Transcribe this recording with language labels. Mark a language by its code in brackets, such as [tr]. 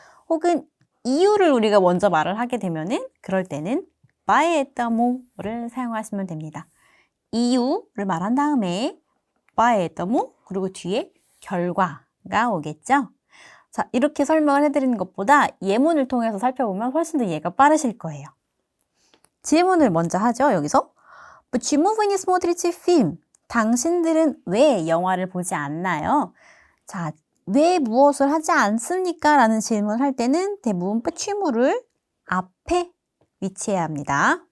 [ko] 혹은 이유를 우리가 먼저 말을 하게 되면은 그럴 때는 поэтому 를 사용하시면 됩니다. 이유를 말한 다음에 поэтому 그리고 뒤에 결과가 오겠죠. 자, 이렇게 설명을 해드리는 것보다 예문을 통해서 살펴보면 훨씬 더 이해가 빠르실 거예요. 질문을 먼저 하죠. 여기서 [ru] почему вы не смотрите фильм? [ko] 당신들은 왜 영화를 보지 않나요? 자, 왜 무엇을 하지 않습니까? 라는 질문을 할 때는 대부분 почему 를 앞에 위치해야 합니다.